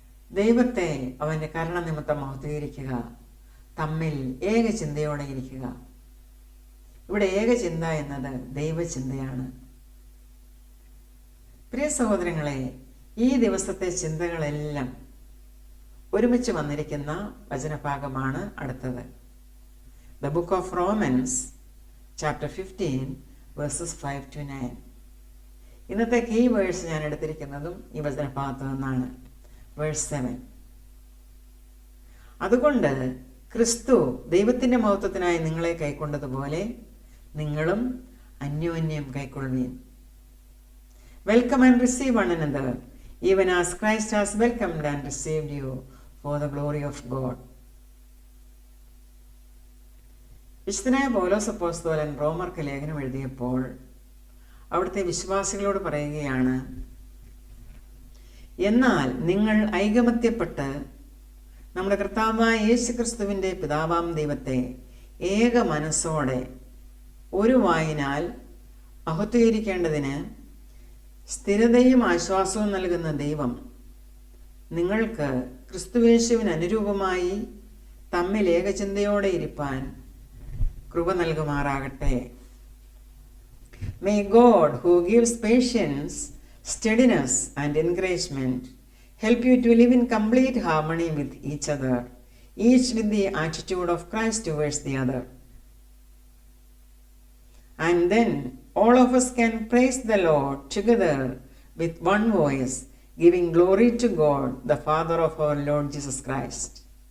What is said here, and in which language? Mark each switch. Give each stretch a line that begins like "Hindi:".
Malayalam: ദൈവത്തെ അവൻ്റെ കരുണനിമിത്തം മഹത്വീകരിക്കുക, തമ്മിൽ ഏക ചിന്തയോടെ ഇരിക്കുക. ഇവിടെ ഏകചിന്ത എന്നത് ദൈവചിന്തയാണ്. പ്രിയ സഹോദരങ്ങളെ, ഈ ദിവസത്തെ ചിന്തകളെല്ലാം ഒരുമിച്ച് വന്നിരിക്കുന്ന വചനഭാഗമാണ് അടുത്തത്.
English: the book of Romans, chapter 15, verses 5 to 9.
Malayalam: ഇന്നത്തെ കീ വേഴ്സ് ഞാൻ എടുത്തിരിക്കുന്നതും ഈ വചനഭാഗത്തു നിന്നാണ്. വേഴ്സ് 7. അതുകൊണ്ട് ക്രിസ്തു ദൈവത്തിൻ്റെ മഹത്വത്തിനായി നിങ്ങളെ കൈക്കൊണ്ടതുപോലെ നിങ്ങളും അന്യോന്യം കൈക്കൊള്ളുവീൻ.
English: Welcome and receive one another, even as Christ has welcomed and received you for the glory of God.
Malayalam: വിശുദ്ധനായ പൗലോസ് അപ്പോസ്തലൻ റോമർക്ക് ലേഖനം എഴുതിയപ്പോൾ അവിടുത്തെ വിശ്വാസികളോട് പറയുകയാണ്, എന്നാൽ നിങ്ങൾ ഐകമത്യപ്പെട്ട് നമ്മുടെ കർത്താവായ യേശുക്രിസ്തുവിൻ്റെ പിതാവാം ദൈവത്തെ ഏക മനസ്സോടെ ഒരു വായിനാൽ മഹത്വീകരിക്കേണ്ടതിന് സ്ഥിരതയും ആശ്വാസവും നൽകുന്ന ദൈവം നിങ്ങൾക്ക് ക്രിസ്തുയേശുവിന് അനുരൂപമായി തമ്മിൽ ഏകചിന്തയോടെ ഇരിപ്പാൻ കൃപ നൽകുമാറാകട്ടെ.
English: May God, who gives patience, steadiness and encouragement, help you to live in complete harmony with each other, each with the attitude of Christ towards the other. And then all of us can praise the Lord together with one voice, giving glory to God, the Father of our Lord Jesus Christ.